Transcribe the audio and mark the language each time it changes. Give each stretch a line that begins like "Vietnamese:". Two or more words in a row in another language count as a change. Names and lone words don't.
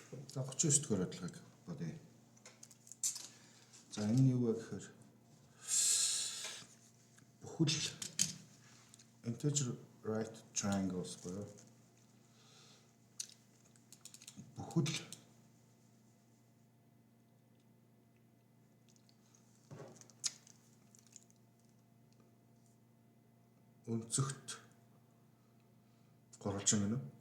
Mongolian: За 39 дэх бодлогыг бодъё. За энэ юу вэ гэхээр бүхэл
English: integer right triangles
Mongolian: буюу бүхэл өнцөгт гурвалжин гэнэ.